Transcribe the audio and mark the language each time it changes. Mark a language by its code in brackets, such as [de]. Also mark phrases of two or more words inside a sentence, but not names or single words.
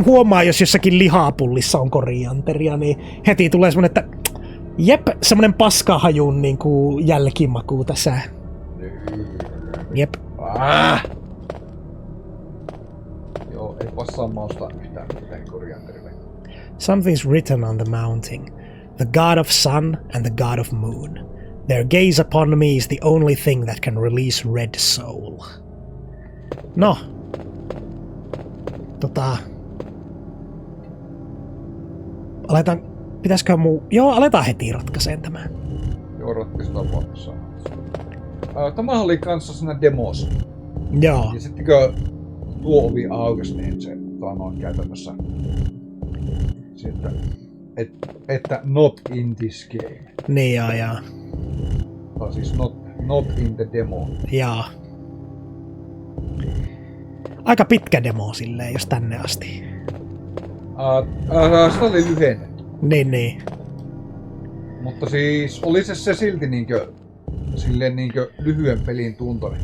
[fi] Huomaan, jos jossakin lihapullissa on korianteria, niin heti tulee semmonen, että jep, semmonen paskahajun niin kuin jälkimaku tässä. Jep. Joo, ei passaa maustaa yhtään mitään korianterille. [en] Something's written on the mountain. The god of sun and the god of moon. Their gaze upon me is the only thing that can release red soul. [fi] No. Aletaan heti ratkaiseen tämän. Joo, ratkaistaan vapassa. Tämä oli kanssa siinä demos. Joo. Ja sitten kun tuo ovi aukesi, niin se käytännössä että [en] not in this game. [fi] Niin jaa. Tai siis [en] not in the demo. [fi] Jaa. Aika pitkä demo silleen, jos tänne asti. Se oli lyhennetty. Niin. Mutta siis oli se silti silleen lyhyen pelin tuntoinen.